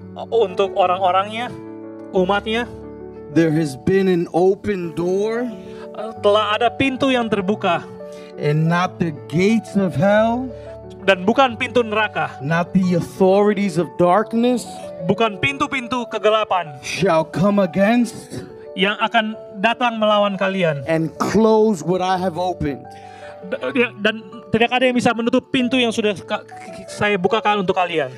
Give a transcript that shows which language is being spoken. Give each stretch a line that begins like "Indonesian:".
Indonesian: Untuk orang-orangnya, umatnya.
English: There has been an open door.
Indonesian: Telah ada pintu yang terbuka.
English: And not the gates of hell.
Indonesian: Dan bukan pintu neraka.
English: Not the authorities of darkness.
Indonesian: Bukan pintu-pintu kegelapan.
English: Shall come against.
Indonesian: Yang akan datang melawan kalian.
English: And close what I have opened.
Indonesian: Dan tidak ada yang bisa menutup pintu yang sudah saya bukakan untuk kalian.